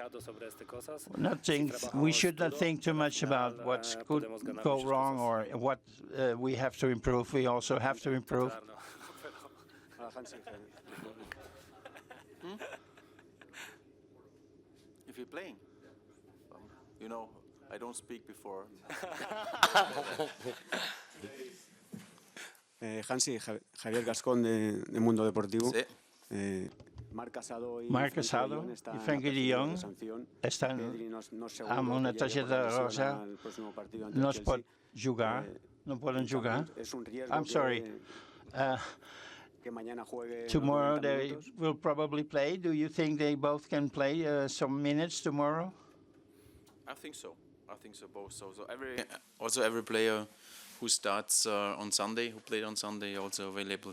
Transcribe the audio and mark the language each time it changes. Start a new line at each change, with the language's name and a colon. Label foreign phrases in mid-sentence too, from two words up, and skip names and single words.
English: We should not think too much about what could go wrong or what we have to improve. We also have to improve. If you're playing, you know, I don't speak before. Hansi, Javier Gascón de Mundo Deportivo.
Catalan: Sí. Marc Casado y Frenkie de Jong estan amb una targeta rosa. No es pot jugar, no poden jugar.
English: I'm sorry. Tomorrow they will probably play. Do you think they both can play some minutes tomorrow? I think so. I think so both. So every player who starts on Sunday, who played on Sunday, also available.